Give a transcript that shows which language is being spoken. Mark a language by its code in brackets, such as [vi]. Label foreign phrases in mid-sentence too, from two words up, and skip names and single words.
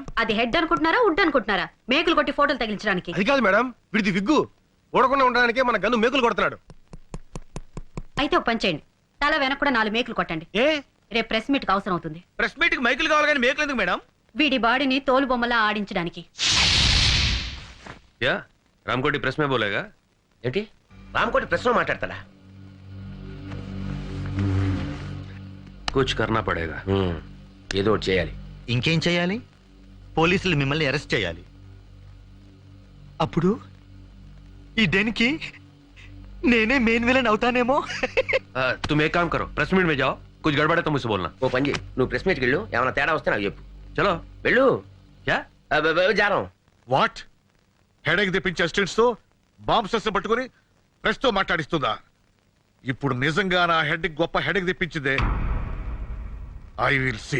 [te] అది హెడ్ అనుకుంటున్నారా, వుడ్ అనుకుంటున్నారా? మేకులు కొట్టి ఫోటోలు తగిలించడానికి. అది కాదు మేడం, వీడిది విగ్గు. ఊడకుండా ఉండడానికే మన గన్ను మేకులు కొడుతున్నాడు. అయితే ఒక పని చేయండి, తల వెనక కూడా 4 మేకులు కొట్టండి. ఏ రేపు [en] press meet [te] కి అవసరం అవుతుంది. [en] press meet [te] కి మైకులు కావాలి కానీ మేకలు ఎందుకు మేడం? వీడి బాడీని తోలు బొమ్మలా ఆడించడానికి. [hi] क्या रामकोटी प्रेस में बोलेगा? [te] ఏంటి రామకోటి ప్రశ్న మాట్లాడతాడా? [hi] कुछ करना पड़ेगा. [te] ఏదో ఒకటి చేయాలి. ఇంకేం చేయాలి? పోలీసులు మిమ్మల్ని అరెస్ట్ చేయాలి. అప్పుడు ఈ దేనికి నేనే మెయిన్ విలన్ అవుతానేమో. [hi] तुम एक काम करो, [en] press meet [hi] में जाओ, कुछ गड़बड़ है तो मुझसे बोलना. [te] ఓ పని చేయి, నువ్వు [en] press meetki [te] వెళ్ళు. ఏమైనా తేడా వస్తే నాకు చెప్పు. [hi] चलो. [te] వెళ్ళు. [hi] क्या? [te] జారం. వాట్? హెడేక్ తెప్పించే స్టూడెంట్స్ తో బాంబ్ సెస్ పట్టుకుని ప్రెస్ తో మాట్లాడిస్తుందా? ఇప్పుడు నిజంగా నా హెడ్ గొప్ప హెడేక్ తెప్పించిందే. [en] I will see.